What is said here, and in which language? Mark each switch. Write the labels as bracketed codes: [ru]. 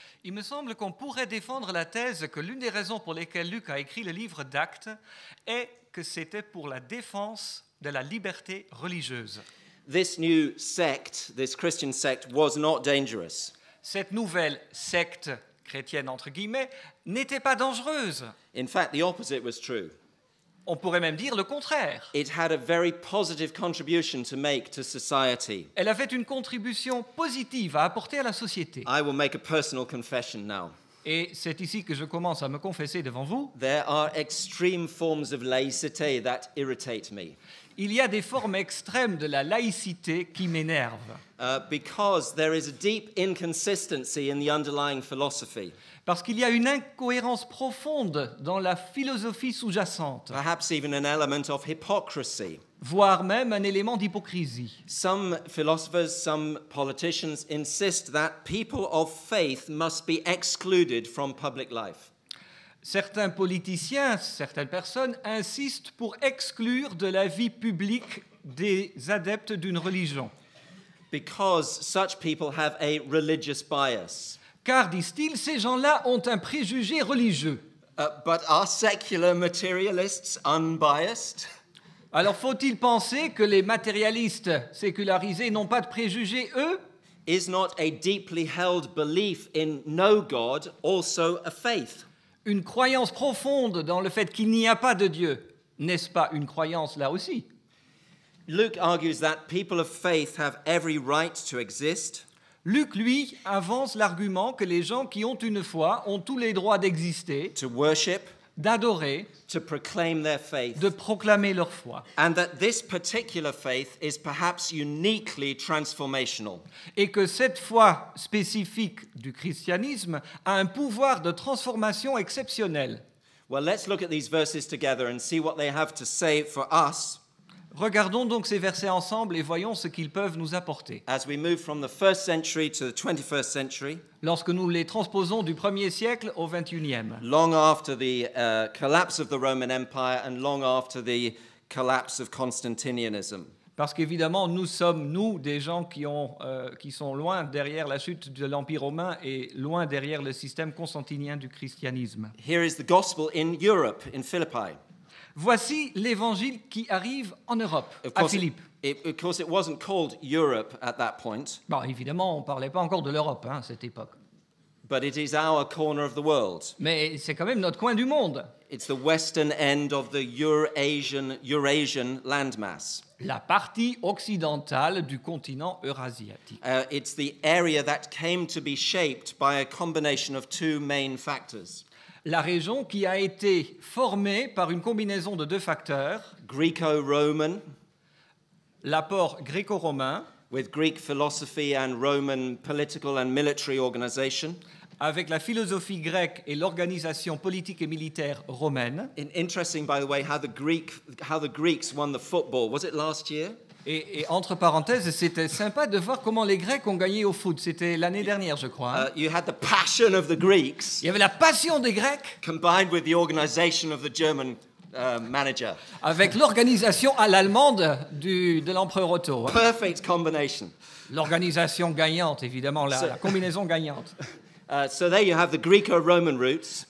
[fr] Il me semble qu'on pourrait défendre la thèse que l'une des raisons pour lesquelles Luc a écrit le livre d'Actes est que c'était pour la défense de la liberté religieuse. [en] This new sect, this Christian sect, was not dangerous. [fr] Cette nouvelle secte chrétienne, entre guillemets, n'était pas dangereuse. [en] In fact, the opposite was true. [fr] On pourrait même dire le contraire. [en] It had a very positive contribution to make to society. [fr] Elle avait une contribution positive à apporter à la société. [en] I will make a personal confession now. [fr] Et c'est ici que je commence à me confesser devant vous. [en] There are extreme forms of laicity that irritate me. [fr] Il y a des formes extrêmes de la laïcité qui m'énervent. [en] Because there is a deep inconsistency in the underlying philosophy. [fr] Parce qu'il y a une incohérence profonde dans la philosophie sous-jacente, [en] Perhaps even an element of hypocrisy. [fr] voire même un élément d'hypocrisie. [en] Some philosophers, some politicians insist that people of faith must be excluded from public life. [fr] Certains politiciens, certaines personnes insistent pour exclure de la vie publique des adeptes d'une religion. [en] Because such people have a religious bias. [fr] Car, disent-ils, ces gens-là ont un préjugé religieux. [en] But are secular materialists unbiased? [fr] Alors faut-il penser que les matérialistes sécularisés n'ont pas de préjugés, eux? [en] Is not a deeply held belief in no God also a faith? [fr] Une croyance profonde dans le fait qu'il n'y a pas de Dieu, n'est-ce pas une croyance là aussi? [en] Luke argues that people of faith have every right to exist. [fr] Luc, lui, avance l'argument que les gens qui ont une foi ont tous les droits d'exister, [en] To worship, [fr] d'adorer, [en] to proclaim their faith, [fr] de proclamer leur foi. [en] and that this particular faith is perhaps uniquely transformational. [fr] Et que cette foi spécifique du christianisme a un pouvoir de transformation exceptionnel. [en] Well, let's look at these verses together and see what they have to say for us [fr] Regardons donc ces versets ensemble et voyons ce qu'ils peuvent nous apporter. [en] as we move from the 1st century to the 21st century, [fr] Lorsque nous les transposons du 1er siècle au 21e, [en] long after the collapse of the Roman Empire and long after the collapse of Constantinianism. [fr] parce qu'évidemment, nous sommes, nous, des gens qui sont loin derrière la chute de l'Empire romain et loin derrière le système constantinien du christianisme. [en] Here is the gospel in Europe, in Philippi. [fr] Voici l'évangile qui arrive en Europe, à Philippe. [en] Of course, it wasn't called Europe at that point, [fr] Bon, évidemment, on ne parlait pas encore de l'Europe à cette époque. [en] but it is our corner of the world. [fr] Mais c'est quand même notre coin du monde. [en] It's the western end of the Eurasian landmass. [fr] La partie occidentale du continent eurasiatique. [en] It's the area that came to be shaped by a combination of two main factors. [fr] La région qui a été formée par une combinaison de 2 facteurs, [en] Greco-Roman, [fr] l'apport gréco-romain, [en] with Greek philosophy and Roman political and military organization. [fr] avec la philosophie grecque et l'organisation politique et militaire romaine. [en] Interesting, by the way, how the Greeks won the football. Was it last year? [fr] Et entre parenthèses, c'était sympa de voir comment les Grecs ont gagné au foot. C'était l'année dernière, je crois. [en] You had the passion of the Greeks [fr] Il y avait la passion des Grecs [en] combined with the organization of the German manager. [fr] avec l'organisation à l'allemande de l'empereur Otto. Hein. [en] Perfect combination. [fr] L'organisation gagnante, évidemment, la combinaison gagnante. [en] So there you have the Greco-Roman roots